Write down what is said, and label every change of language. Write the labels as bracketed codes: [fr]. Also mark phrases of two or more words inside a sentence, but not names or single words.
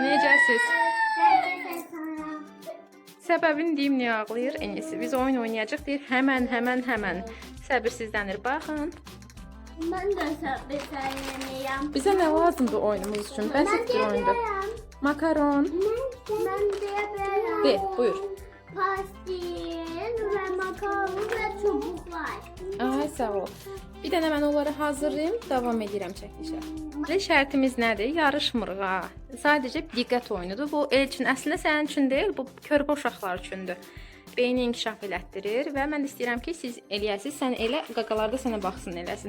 [az] Necəsiz? Səbəbini deyim niyə ağlayır Enisi. Biz oyun oynayacaq deyir. Həmən. Səbirsizlənir. Baxın. [tr] Ben de sabırlanıyorum. [az] Bizə nə lazımdır oyunumuz üçün? Bəsit bir oyundur. Makaron. [tr] Ben de yapıyorum. [az] De, buyur. [tr] Pastil ve makaron ve çubuklar. [az] Ay sağ ol. Bir dənə mən onları hazırlayım, davam edirəm çəkilişə. Şərtimiz nədir? Yarışmırıq ha. Sadəcə diqqət oyunudur. Bu Elçin əslində sənin üçün deyil, bu körpə uşaqlar üçündür. Beyni inkişaf elətdirir və mən istəyirəm ki, siz eləyəsiniz. Sən elə, qaqalarda sənə baxsın eləsin.